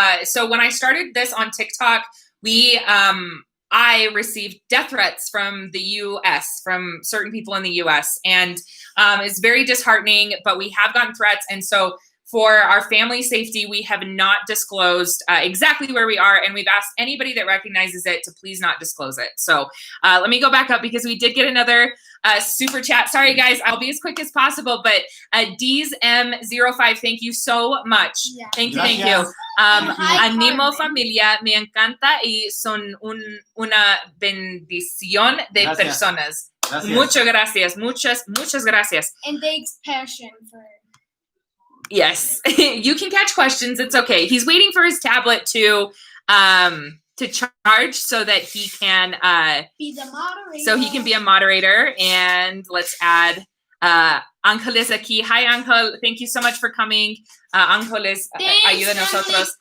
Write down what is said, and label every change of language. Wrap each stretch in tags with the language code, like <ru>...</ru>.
<en>So when I started this on TikTok, I received death threats from the U.S., from certain people in the U.S., and it's very disheartening, but we have gotten threats, and so for our family safety, we have not disclosed exactly where we are, and we've asked anybody that recognizes it to please not disclose it. So let me go back up because we did get another super chat. Sorry, guys, I'll be as quick as possible, but DeesM05, thank you so much. Yeah. Thank you.</en> <es>Animo familia, me encanta y son una bendición de personas. Gracias. Muchas gracias. Muchas gracias.</es> <en>And thanks, Passion, for. Yes, you can catch questions. It's okay. He's waiting for his tablet to charge so that he can Be the moderator. so he can be a moderator. And let's add Ángel is aquí. Hi, Ángel. Thank you so much for coming.</en> <es>Ángel es ayuda a nosotros.</es>